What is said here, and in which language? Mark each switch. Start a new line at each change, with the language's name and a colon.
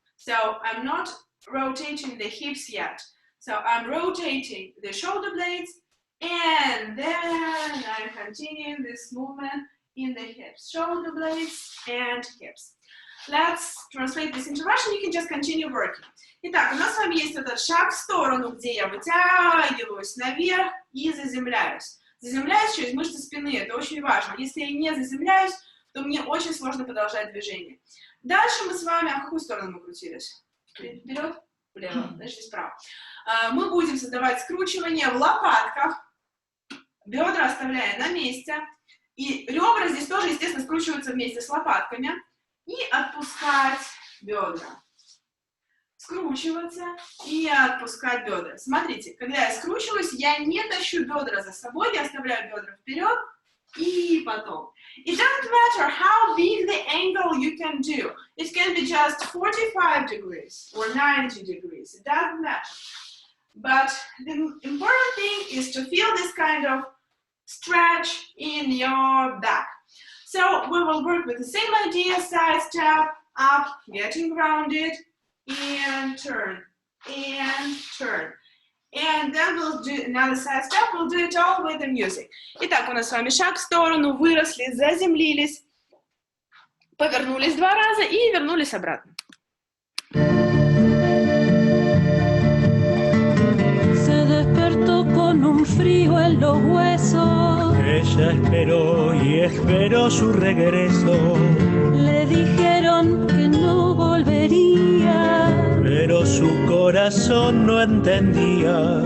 English: So I'm not rotating the hips yet. So I'm rotating the shoulder blades, and then I'm continuing this movement in the hips, shoulder blades and hips. Let's translate this into Russian. You can just continue working.
Russian: Итак, у нас с вами есть этот шаг в сторону, где я вытягиваюсь наверх и заземляюсь. Заземляюсь через мышцы спины, это очень важно. Если я не заземляюсь, то мне очень сложно продолжать движение. Дальше мы с вами, а в какую сторону мы крутились? Вперед? Влево, значит, справа. Мы будем создавать скручивание в лопатках, бедра оставляя на месте. И ребра здесь тоже, естественно, скручиваются вместе с лопатками. И отпускать бедра. Скручиваться и отпускать бедра. Смотрите, когда я скручиваюсь, я не тащу бедра за собой, я оставляю бедра вперед и потом.
English: It doesn't matter how big the angle you can do. It can be just 45 degrees or 90 degrees. It doesn't matter. But the important thing is to feel this kind of stretch in your back. So we will work with the same idea, side step, up, getting grounded, and turn, and turn. And then we'll do another side step, we'll do it all with the music.
Russian: Итак, у нас с вами шаг в сторону, выросли, заземлились, повернулись 2 раза и вернулись обратно.
Spanish: Se despertó con un frío en los huesos. Ella esperó y esperó su regreso, Le dijeron que no volvería, pero su corazón no entendía.